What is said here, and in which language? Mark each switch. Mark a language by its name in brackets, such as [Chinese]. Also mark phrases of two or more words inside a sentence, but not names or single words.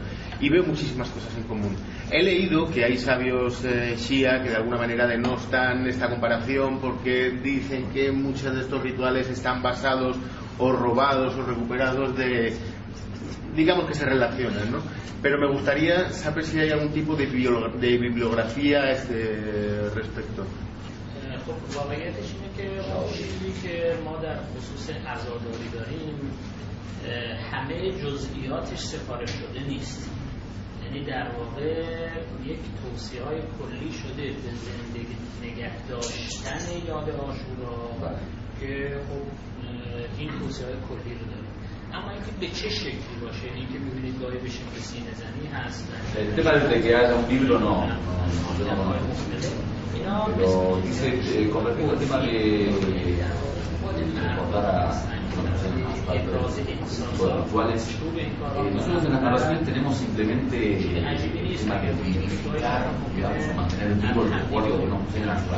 [Spanish] Y veo muchísimas cosas en común. He leído que hay sabios shia que de alguna manera denostan esta comparación porque dicen que muchos de estos rituales están basados o robados o recuperados de, digamos, que se relacionan, ¿no? Pero me gustaría saber si hay algún tipo de bibliografía a este respecto. [Persian] خب واقعیتش اینه که چیزی که ما در خصوص عزاداری داریم همه جزئیاتش سفارش شده نیست، یعنی در واقع یک توصیه‌های کلی شده به زندگی نگه داشتن یاد عاشورا که خب این توصیه‌های کلی رو داره. اما اینکه به چه شکلی باشه، اینکه می‌بینید گاهی به شکل سینه زنی هست. [Spanish] El tema de que haya un libro no pero dice, con respecto al tema de recordar a los rituales, nosotros en las narraciones tenemos simplemente el tema de vivificar, digamos, mantener vivo el recuerdo de una mujer natural.